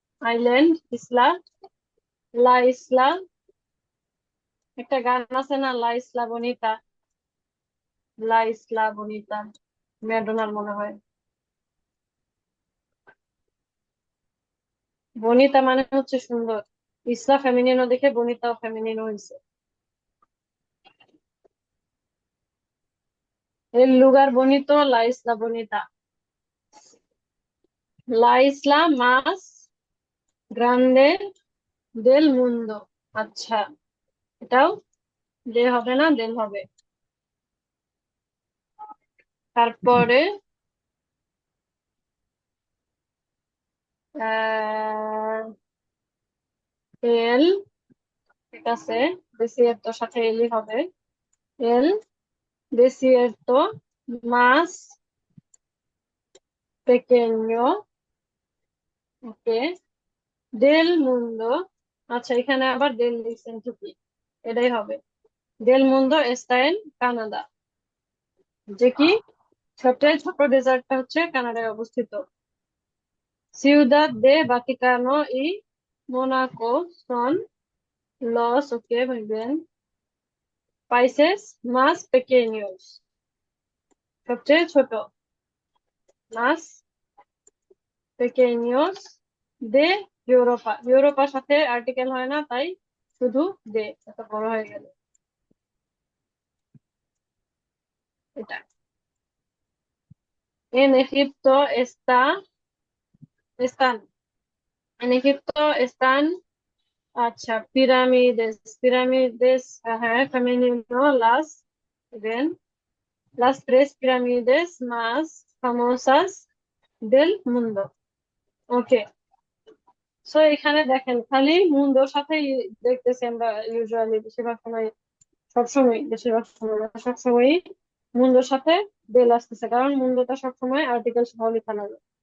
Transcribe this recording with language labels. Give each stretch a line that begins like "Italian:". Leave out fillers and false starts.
Bangla: Island, Islam, লা ইসলা, একটা গান আছে না,
Spanish: লা ইসলা বনিতা, লা ইসলা বনিতা,
Bangla: ম্যাডোনার মনে হয়। বনিতা মানে হচ্ছে সুন্দর, ইসলা ফেমিনিনো দেখে বনিতাও ফেমিনিনো হয়েছে।
Spanish: El lugar bonito, la isla bonita. La isla más grande del mundo.
Bangla: আচ্ছা, এটাও দে হবে না, দেল হবে। তারপরে আহ এল, ঠিক আছে, desierto সাথে এলই হবে।
Spanish: এল desierto más pequeño, ওকে, del mundo।
Bangla: আচ্ছা, এখানে আবার দেল লিখছেন ঠিকই, এটাই হবে।
Spanish: দেল মুন্ডো está en
Bangla: কানাডা, যে কি সবচেয়ে ছোট ডেজার্টটা হচ্ছে কানাডায় অবস্থিত।
Spanish: Ciudad de Vaticano y Mónaco son los, ok, muy bien, países más pequeños,
Bangla: সবচেয়ে ছোট,
Spanish: más pequeños de ইউরোপা।
Bangla: ইউরোপার সাথে আর্টিকেল হয় না, তাই শুধু দে, এত বড় হয়ে গেল এটা।
Spanish: En Egipto están, en Egipto están, আচ্ছা, pirámides, হ্যাঁ, femenino, ven, las tres pirámides más famosas del mundo.
Bangla: ওকে, সো এখানে দেখেন খালি মুন্ডোর সাথে দেখতেছি আমরা ইউজুয়ালি বেশিরভাগ সময়, সবসময়, বেশিরভাগ সময় না, সবসময়ই মুন্ডোর সাথে বেল আসতেছে, কারণ মুন্ডোটা সবসময় আর্টিকেল সহ লেখা লাগে।